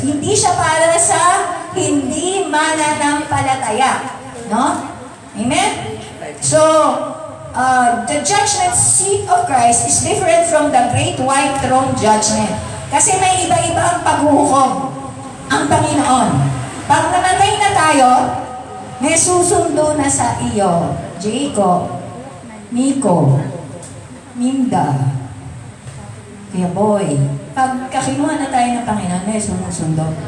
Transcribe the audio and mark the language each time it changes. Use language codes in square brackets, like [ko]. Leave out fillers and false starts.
[tl] Hindi siya para sa hindi mananampalataya. No? Amen? So, [en] the judgment seat of Christ is different from the great white throne judgment. [tl] Kasi may iba-iba ang paghuhukom ang Panginoon. Pag namatay na tayo, may susundo na sa iyo, Jacob, Miko, Minda, Kuya Boy. Pag kakinuha na tayo ng Panginoon, may sumusundo.